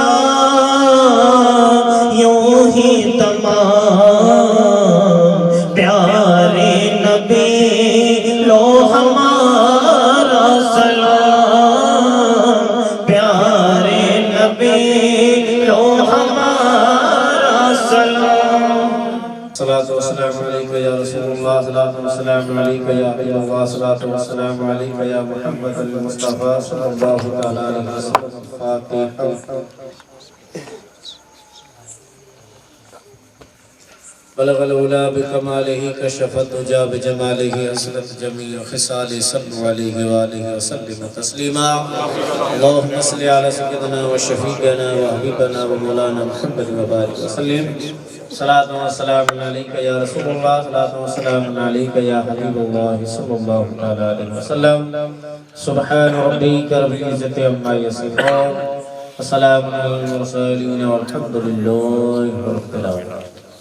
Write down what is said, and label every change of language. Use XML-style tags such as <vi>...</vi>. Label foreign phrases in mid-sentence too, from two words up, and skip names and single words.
<ur>یوں ہی تمام پیارے نبی لو ہمارا سلام پیارے نبی لو ہمارا سلام प्यारे नबी लो हमारा सलाम</ur> <ar>صلاة والسلام عليك يا رسول الله صلاة والسلام عليك يا حبيب الله صلاة والسلام عليك يا محمد المصطفى صلى الله تعالى عليه وسلم فاتحة بلغ العلى بكماله كشفت الدجى بجماله أصلت جميع خصال صلوا عليه وآله وسلم تسليما اللهم صل على سيدنا وشفيعنا وحبيبنا ومولانا محمد وبارك وسلم صلاة وسلام عليك يا رسول الله صلاة وسلام عليك يا حبيب الله صلى الله عليه وسلم سبحان ربك رب العزة عما يصفون السلام عليكم ورحمة الله وبركاته.</ar>